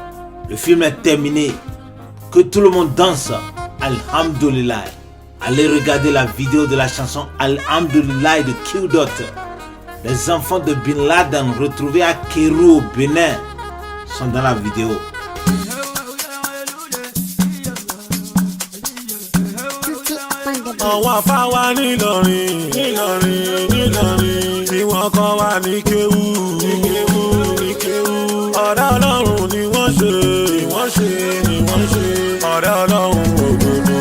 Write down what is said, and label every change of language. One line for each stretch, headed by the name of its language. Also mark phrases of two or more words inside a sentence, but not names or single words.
French: Le film est terminé. Que tout le monde danse. Alhamdulillah. Allez regarder la vidéo de la chanson Alhamdulillah de Q-Dot. Les enfants de Bin Laden retrouvés à Kérou au Bénin sont dans la vidéo.
Yoruba: Àwọn afáwa nílọrin tí wọ́n kọ́ wa ní kéwú ọ̀rẹ́ Ọlọ́run ni wọ́n ṣe ọ̀rẹ́ Ọlọ́run òdodo.